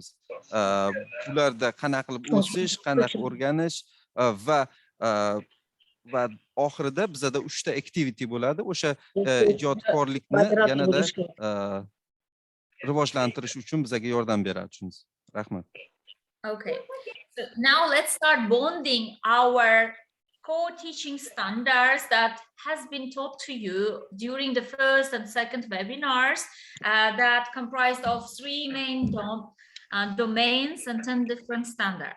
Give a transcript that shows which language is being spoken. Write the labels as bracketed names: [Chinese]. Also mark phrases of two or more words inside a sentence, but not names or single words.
[Uzbek] Ularda qanaqa qilib o'sish, qanaqa o'rganish va oxirida bizada 3 ta activity bo'ladi. O'sha ijodkorlikni yanada rivojlantirish uchun bizga yordam beradi. Rahmat. [English] Okay, so now let's start bonding our core teaching standards that has been taught to you during the first and second webinars that comprised of 3 main domains and 10 different standards.